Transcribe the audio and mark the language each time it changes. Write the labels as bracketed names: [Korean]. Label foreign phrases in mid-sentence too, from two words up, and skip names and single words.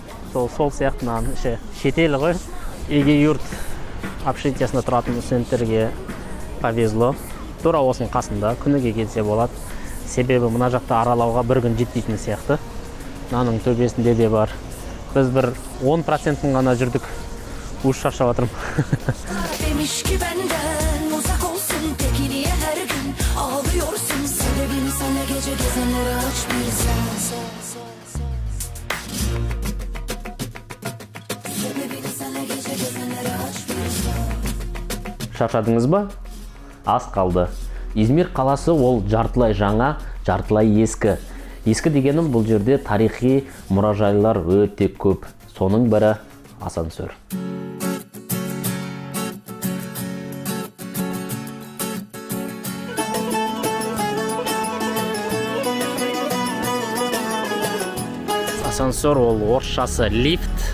[Kazakh] Сол сияқтынан шетел ғой. Еге юрт общежитиясында тұратын студенттерге повезло. Тура осының қасында күніге келсе болады. Себебі мына жақта аралауға бір күн жетпейтін сияқты. Мынаның төбесінде де бар. Біз бір 10%-ін ғана жүрдік. Уж шаршап жатырмын. [Turkish] Demiş ki benden uzak olsun. Peki niye her gün ağlıyorsun? Sebebini sana gece gezenlere aç bilsen. Sebebini sana gece gezenlere aç bilsen. [Kazakh] Шаршадыңыз ба? Аз қалды. Измир қаласы ол жартылай жаңа, жартылай ескі. Ескі дегенім бұл жерде тарихи мұражайлар өте көп. Соның бірі асансер. Асансер ол орысшасы лифт.